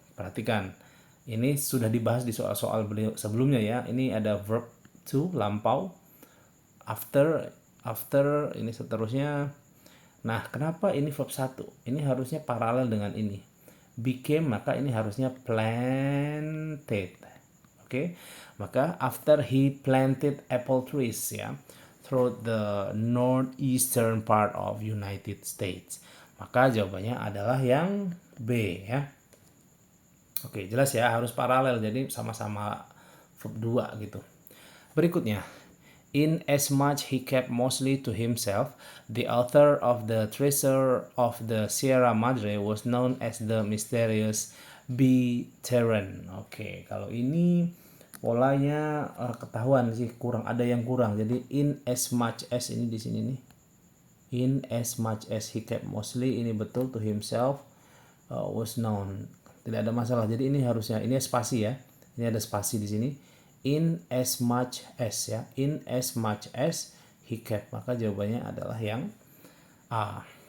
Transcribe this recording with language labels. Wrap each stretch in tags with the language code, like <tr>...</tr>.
<id>Perhatikan, ini sudah dibahas di soal-soal sebelumnya ya. Ini ada verb to, lampau, after ini seterusnya. Nah, kenapa ini verb 1? Ini harusnya paralel dengan ini. Became, maka ini harusnya planted. Maka</id> <en>after he planted apple trees ya, through the northeastern part of United States.</en> <id>Maka jawabannya adalah yang B ya. Jelas ya, harus paralel, jadi sama-sama verb 2 gitu. Berikutnya,</id> <en>in as much he kept mostly to himself, the author of the Treasure of the Sierra Madre was known as the mysterious B. Terran.</en> <id>Kalau ini polanya ketahuan sih, kurang, ada yang kurang. Jadi</id> <en>in as much as</en> <id>ini di sini nih.</id> <en>In as much as he kept mostly,</en> <id>ini betul,</id> <en>to himself was known.</en> <id>Tidak ada masalah. Jadi ini harusnya, ini spasi ya. Ini ada spasi di sini.</id> <en>In as much as</en> <id>ya.</id> <en>In as much as he kept.</en> <id>Maka jawabannya adalah yang A.</id>